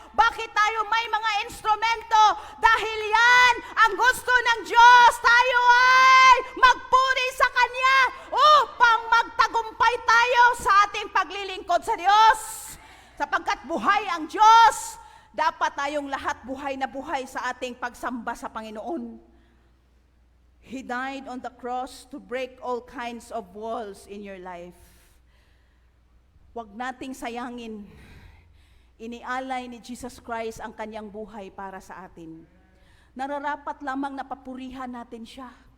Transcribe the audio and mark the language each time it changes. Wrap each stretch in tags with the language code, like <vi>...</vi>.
<tl>Bakit tayo may mga instrumento? Dahil yan ang gusto ng Diyos. Tayo ay magpuri sa Kanya upang magtagumpay tayo sa ating paglilingkod sa Diyos. Sapagkat buhay ang Diyos, dapat tayong lahat buhay na buhay sa ating pagsamba sa Panginoon.</tl> <en>He died on the cross to break all kinds of walls in your life.</en> <tl>Huwag nating sayangin. Inialay ni Jesus Christ ang kanyang buhay para sa atin. Nararapat lamang na papurihan natin siya.</tl>